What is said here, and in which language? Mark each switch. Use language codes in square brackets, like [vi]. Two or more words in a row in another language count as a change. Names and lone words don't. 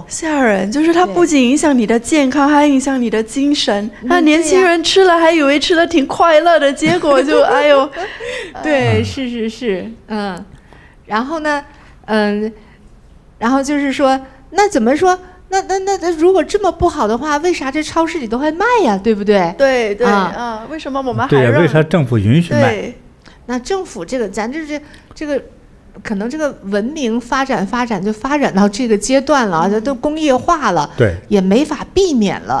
[zh] 嚇人，就是它不僅影響你的健康，還影響你的精神。那年輕人吃了還以為吃的挺快樂的，結果就哎呦，對，是，然後呢，然後就是說，那怎麼說？那如果這麼不好的話，為啥這超市裡都還賣呀？對不對？對對啊，為什麼我們還讓？對，為啥政府允許賣？那政府這個，咱這個，可能這個文明發展就發展到這個階段了，这都工業化了，对，也沒法避免了。